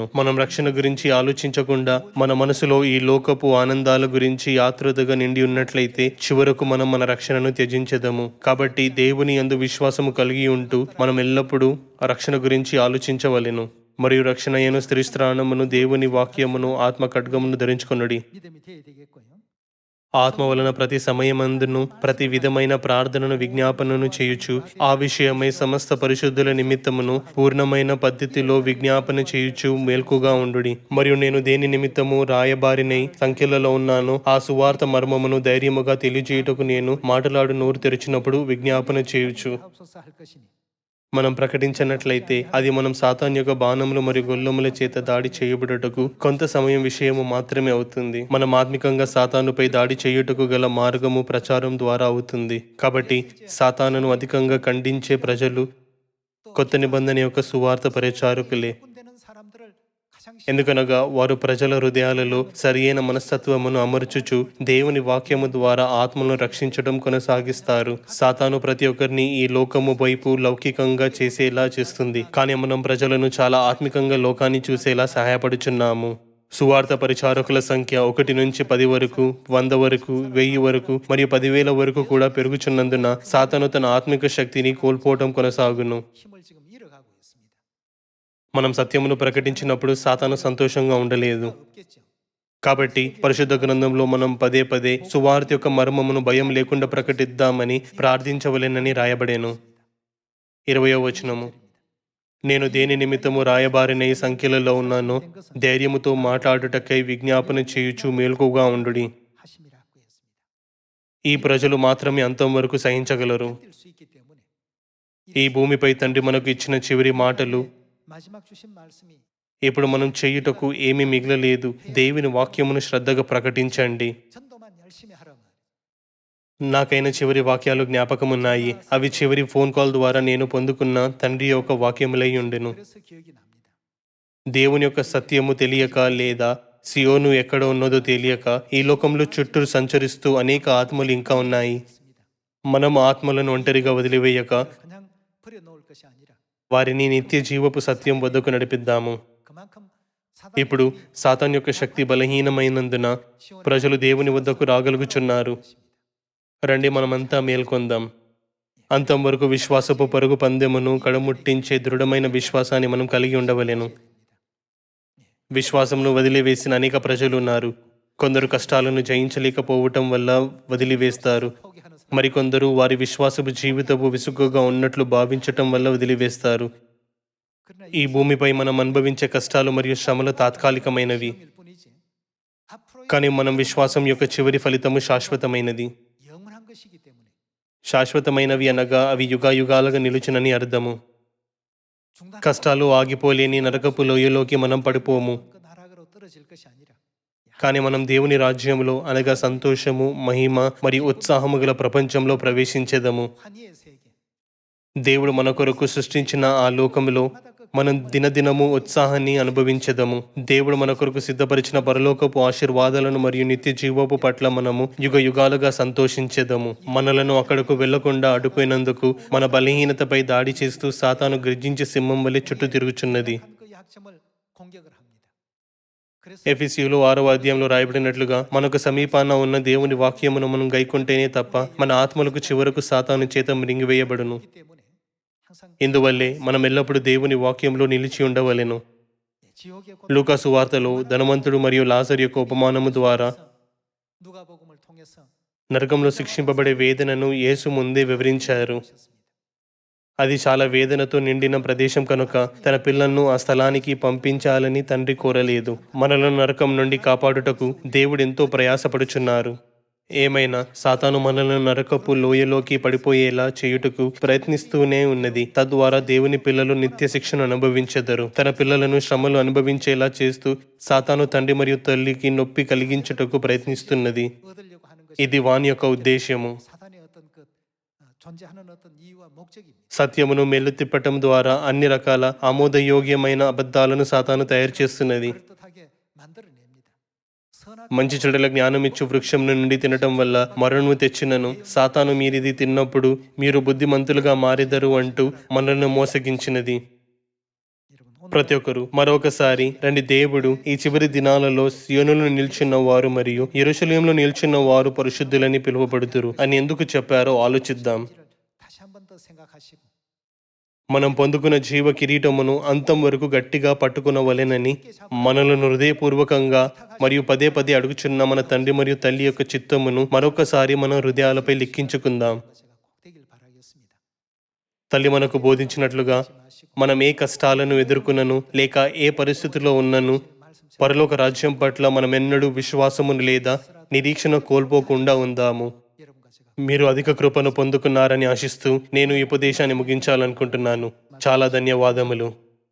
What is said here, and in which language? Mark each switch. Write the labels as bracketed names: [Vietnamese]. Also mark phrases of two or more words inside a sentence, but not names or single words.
[Telugu] మనం రక్షణ గురించి ఆలోచించకుండా మన మనసులో ఈ లోకపు ఆనందాల గురించి ఆతృతగా నిండి ఉన్నట్లయితే చివరకు మనం మన రక్షణను త్యజించదము. కాబట్టి దేవుని యందు విశ్వాసము కలిగి ఉంటూ మనం ఎల్లప్పుడూ ఆ రక్షణ గురించి ఆలోచించవలెను. మరియు రక్షణ అయిన స్త్రీస్త్రాణమును దేవుని వాక్యమును ఆత్మ ఖడ్గమును ధరించుకొనుడి. [Korean] 믿음이 되어야 되겠고요. [Telugu] ఆత్మ వలన ప్రతి సమయమందును ప్రతి విధమైన ప్రార్థనను విజ్ఞాపనను చేయుచు ఆ విషయమై సమస్త పరిశుద్ధుల నిమిత్తమును పూర్ణమైన పద్ధతిలో విజ్ఞాపన చేయుచు మేల్కుగా ఉండుడి. మరియు నేను దేని నిమిత్తము రాయబారినై సంఖ్యలలో ఉన్నానో ఆ సువార్త మర్మమును ధైర్యముగా తెలియజేయుటకు నేను మాటలాడు నోరు తెరిచినప్పుడు విజ్ఞాపన చేయుచు. [Korean] 하옵소서 할 것이니 [Telugu] మనం ప్రకటించినట్లయితే అది మనం సాతాన్ యొక్క బాణములు మరియు గొల్లముల చేత దాడి చేయబడుటకు కొంత సమయం విషయము మాత్రమే అవుతుంది. మనం ఆత్మికంగా సాతానుపై దాడి చేయుటకు గల మార్గము ప్రచారం ద్వారా అవుతుంది. కాబట్టి సాతానును అధికంగా ఖండించే ప్రజలు కొత్త నిబంధన యొక్క సువార్త పరిచారకులే. [Korean] 군대는 사람들을 가장 [Telugu] ఎందుకనగా వారు ప్రజల హృదయాలలో సరియైన మనస్తత్వమును అమర్చుచు దేవుని వాక్యము ద్వారా ఆత్మను రక్షించడం కొనసాగిస్తారు. సాతాను ప్రతి ఒక్కరిని ఈ లోకము వైపు లౌకికంగా చేసేలా చేస్తుంది. కానీ మనం ప్రజలను చాలా ఆత్మికంగా లోకాన్ని చూసేలా సహాయపడుచున్నాము. సువార్త పరిచారకుల సంఖ్య 1 నుంచి 10 వరకు, 100 వరకు, 1000 వరకు మరియు 10,000 వరకు కూడా పెరుగుచున్నందున సాతాను తన ఆత్మిక శక్తిని కోల్పోవటం కొనసాగును. [Korean] 힘을 지금 잃어가고 있습니다. [Telugu] మనం సత్యమును ప్రకటించినప్పుడు సాతాను సంతోషంగా ఉండలేదు. [Korean] 없겠죠. [Telugu] కాబట్టి పరిశుద్ధ గ్రంథంలో మనం పదే పదే సువార్త యొక్క మర్మమును భయం లేకుండా ప్రకటిద్దామని ప్రార్థించవలెనని రాయబడేను. 20వ వచనము, నేను దేని నిమిత్తము రాయబారిన ఈ సంఖ్యలలో ఉన్నానో ధైర్యముతో మాట్లాడుటకై విజ్ఞాపన చేయుచు మేల్కుగా ఉండుడి. [Korean] 하심이라고 했습니다. [Telugu] ఈ ప్రజలు మాత్రమే అంతం వరకు సహించగలరు. [Korean] 뛸 수 있기 때문에 [Telugu] ఈ భూమిపై తండ్రి మనకు ఇచ్చిన చివరి మాటలు, [Korean] 마지막 주신 말씀이 [Telugu] ఇప్పుడు మనం చేయుటకు ఏమీ మిగలలేదు. దేవుని వాక్యమును శ్రద్ధగా ప్రకటించండి. [Korean] 전도만 열심히 하라 말이에요. [Telugu] నాకైన చివరి వాక్యాలు జ్ఞాపకమున్నాయి. అవి చివరి ఫోన్ కాల్ ద్వారా నేను పొందుకున్న తండ్రి యొక్క వాక్యములై ఉండెను. [Korean] 그래서 기억이 납니다. [Telugu] దేవుని యొక్క సత్యము తెలియక లేదా సియోను ఎక్కడ ఉన్నదో తెలియక ఈ లోకంలో చుట్టూ సంచరిస్తూ అనేక ఆత్మలు ఇంకా ఉన్నాయి. మనం ఆత్మలను ఒంటరిగా వదిలివేయక [Korean] 그냥 버려놓을 것이 아니라 [Telugu] వారిని నిత్య జీవపు సత్యం వద్దకు నడిపిద్దాము. [Korean] 그만큼 [Telugu] ఇప్పుడు సాతాన్ యొక్క శక్తి బలహీనమైనందున ప్రజలు దేవుని వద్దకు రాగలుగుచున్నారు. రండి మనమంతా మేల్కొందాం. అంతం వరకు విశ్వాసపు పరుగు పందెమును కడముట్టించే దృఢమైన విశ్వాసాన్ని మనం కలిగి ఉండవలెను. విశ్వాసమును వదిలివేసిన అనేక ప్రజలు ఉన్నారు. కొందరు కష్టాలను జయించలేకపోవటం వల్ల వదిలివేస్తారు. [Korean] 포기하는 사람 [Telugu] మరికొందరు వారి విశ్వాసపు జీవితపు విసుగుగా ఉన్నట్లు భావించటం వల్ల వదిలివేస్తారు. [Korean] 그러나 [Telugu] ఈ భూమిపై మనం అనుభవించే కష్టాలు మరియు శ్రమలు తాత్కాలికమైనవి. [Korean] 일 뿐이지 앞으로 [Telugu] కానీ మనం విశ్వాసం యొక్క చివరి ఫలితము శాశ్వతమైనది. [Korean] 영원한 것이기 때문에 [Telugu] శాశ్వతమైనవి అనగా అవి యుగాయుగాలుగా నిలుచునని అర్థము. [Korean] 중단 [Telugu] కష్టాలు ఆగిపోలేని నరకపు లోయలోకి మనం పడిపోము. [Korean] 그 나락으로 떨어질 것이 아니라 [Telugu] కానీ మనం దేవుని రాజ్యంలో అనగా సంతోషము, మహిమ మరియు ఉత్సాహము గల ప్రపంచంలో ప్రవేశించెదము. [Korean] 환희의 세계. [Telugu] దేవుడు మన కొరకు సృష్టించిన ఆ లోకములో మనం దినదినము ఉత్సాహాన్ని అనుభవించెదము. దేవుడు మన కొరకు సిద్ధపరిచిన పరలోకపు ఆశీర్వాదాలను మరియు నిత్య జీవపు పట్ల మనము యుగ యుగాలుగా సంతోషించెదము. మనలను అక్కడకు వెళ్లకుండా అడ్డుకున్నందుకు మన బలహీనతపై దాడి చేస్తూ సాతాను గర్జించే సింహం వలె చుట్టూ తిరుగుచున్నది. [Korean] 한 그 약점을 공격을 합니다. 그래서 [Telugu] ఎఫెసీయులు 6వ అధ్యాయంలో రాయబడినట్లుగా మనకు సమీపాన ఉన్న దేవుని వాక్యమును మనం గైకొంటేనే తప్ప మన ఆత్మలకు చివరకు సాతాను చేత మృంగివేయబడును. [Korean] 이 때문에 항상 [Telugu] ఇందువల్లే మనం ఎల్లప్పుడూ దేవుని వాక్యంలో నిలిచి ఉండవలెను. [Korean] 지옥의 [Telugu] లూకాసు వార్తలో ధనవంతుడు మరియు లాజరు యొక్క ఉపమానము ద్వారా [Korean] 누가복음을 통해서 [Telugu] నరకంలో శిక్షింపబడే వేదనను యేసు ముందే వివరించారు. [Korean] 하셨습니다. [Telugu] అది చాలా వేదనతో నిండిన ప్రదేశం కనుక తన పిల్లలను ఆ స్థలానికి పంపించాలని తండ్రి కోరలేదు. మనలను నరకం నుండి కాపాడుటకు దేవుడు ఎంతో ప్రయాసపడుచున్నారు. ఏమైనా సాతాను మనలను నరకపు లోయలోకి పడిపోయేలా చేయుటకు ప్రయత్నిస్తూనే ఉన్నది. తద్వారా దేవుని పిల్లలు నిత్య శిక్షను అనుభవించెదరు. తన పిల్లలను శ్రమలు అనుభవించేలా చేస్తూ సాతాను తండ్రి మరియు తల్లికి నొప్పి కలిగించుటకు ప్రయత్నిస్తున్నది. [Korean] 얻으려고 하는 것이 [Telugu] ఇది వాని యొక్క ఉద్దేశ్యము. [Korean] 사단의 어떤 그 존재하는 어떤 이유와 목적입니다. [Telugu] సత్యమును మెల్లు తిప్పటం ద్వారా అన్ని రకాల ఆమోదయోగ్యమైన అబద్ధాలను సాతాను తయారు చేస్తున్నది. [Korean] 그럴듯하게 만들어냅니다. 선악 [Telugu] మంచి చెడుల జ్ఞానమిచ్చు వృక్షం నుండి తినటం వల్ల మరణము తెచ్చినను సాతాను మీరిది తిన్నప్పుడు మీరు బుద్ధిమంతులుగా మారెదరు అంటూ మనల్ని మోసగించినది. [Korean] 여러분 오늘 [Telugu] ప్రతి ఒక్కరు మరొకసారి రండి, దేవుడు ఈ చివరి దినాలలో సియోనులో నిల్చున్న వారు మరియు యెరూషలేములో నిల్చున్న వారు పరిశుద్ధులని పిలువబడుదురు అని ఎందుకు చెప్పారో ఆలోచిద్దాం. [Korean] 이를 다시 한 번 더 생각하시고 [Telugu] మనం పొందుకున్న జీవ కిరీటమును అంతం వరకు గట్టిగా పట్టుకునవలెనని మనలను హృదయపూర్వకంగా మరియు పదే పదే అడుగుచున్న మన తండ్రి మరియు తల్లి యొక్క చిత్తమును మరొకసారి మన హృదయాలపై లిఖించుకుందాం. [Korean] 제가 꼭 되길 바라겠습니다. [Telugu] తల్లి మనకు బోధించినట్లుగా [Korean] 마시고 [Telugu] మనం ఏ కష్టాలను ఎదుర్కొనను లేక ఏ పరిస్థితిలో ఉన్నను [Korean] 말씀 [Telugu] పరలోక రాజ్యం పట్ల మనమెన్నడూ విశ్వాసమును లేదా నిరీక్షణ కోల్పోకుండా ఉందాము. [Korean] 여러분과 제가 [Telugu] మీరు అధిక కృపను పొందుకున్నారని ఆశిస్తూ నేను ఈ ఉపదేశాన్ని ముగించాలనుకుంటున్నాను. చాలా ధన్యవాదములు.